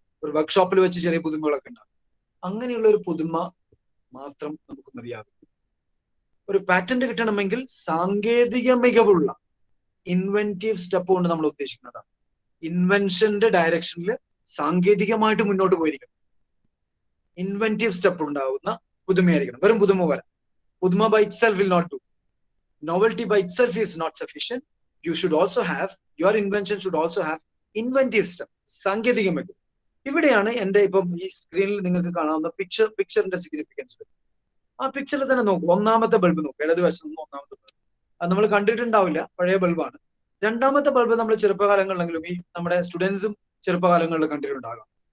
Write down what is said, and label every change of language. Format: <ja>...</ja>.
<ml>ഒരു വർക്ക്ഷോപ്പിൽ വെച്ച് ചെറിയ പുതുമകളൊക്കെ ഉണ്ടാകും. അങ്ങനെയുള്ള ഒരു പുതുമ മാത്രം നമുക്ക് മതിയാകും. ഒരു പാറ്റന്റ് കിട്ടണമെങ്കിൽ സാങ്കേതിക മികവുള്ള ഇൻവെന്റീവ് സ്റ്റെപ്പ് കൊണ്ട് നമ്മൾ ഉദ്ദേശിക്കുന്നതാണ്. ഇൻവെൻഷന്റെ ഡയറക്ഷനിൽ സാങ്കേതികമായിട്ട് മുന്നോട്ട് പോയിരിക്കണം. ഇൻവെന്റീവ് സ്റ്റെപ്പ് ഉണ്ടാവുന്ന പുതുമയായിരിക്കണം. വെറും പുതുമ വരാം.</ml> <en>പുതുമ by itself will not do. Novelty by itself is not sufficient. You should also have, your invention should also have inventive step,</en> <ml>സാങ്കേതിക മികവ്. ഇവിടെയാണ് എന്റെ ഇപ്പം ഈ സ്ക്രീനിൽ നിങ്ങൾക്ക് കാണാവുന്ന പിക്ചറിന്റെ സിഗ്നിഫിക്കൻസ് വരും. ആ പിക്ചറിൽ തന്നെ നോക്കൂ. ഒന്നാമത്തെ ബൾബ് നോക്കൂ, ഇടതുവശത്ത് നിന്ന് ഒന്നാമത്തെ ബൾബ്. അത് നമ്മൾ കണ്ടിട്ടുണ്ടാവില്ല, പഴയ ബൾബാണ്. രണ്ടാമത്തെ ബൾബ് നമ്മൾ ചെറുപ്പകാലങ്ങളിലെങ്കിലും ഈ നമ്മുടെ സ്റ്റുഡൻസും ചെറുപ്പകാലങ്ങളിൽ കണ്ടിട്ടുണ്ടാകാം.</ml>